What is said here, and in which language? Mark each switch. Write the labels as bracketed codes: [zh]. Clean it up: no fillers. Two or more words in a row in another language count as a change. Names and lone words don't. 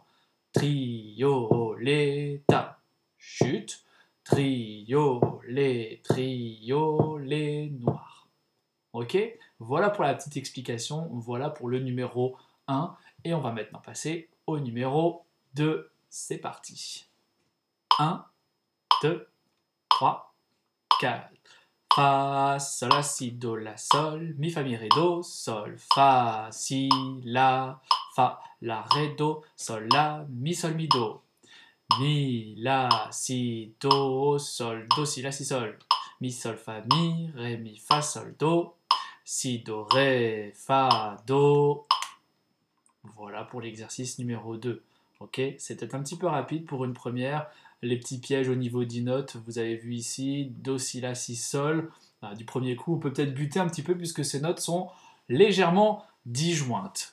[fr] Triolet, ta, chute, triolet noir. Ok? Voilà pour la petite explication, voilà pour le numéro 1. Et on va maintenant passer au numéro 2. C'est parti. 1, 2, 3, 4. Fa, sol, la, si, do, la, sol, mi, fa, mi, ré, do, sol, fa, si, la, ré, do, sol, la, mi, sol, mi, do. Mi, la, si, do, sol, do, si, la, si, sol. Mi, sol, fa, mi, ré, mi, fa, sol, do. Si, do, ré, fa, do. Voilà pour l'exercice numéro 2. Ok, c'est peut-être un petit peu rapide pour une première. Les petits pièges au niveau des notes, vous avez vu ici, Do, Si, La, Si, Sol. Du premier coup, on peut peut-être buter un petit peu puisque ces notes sont légèrement disjointes.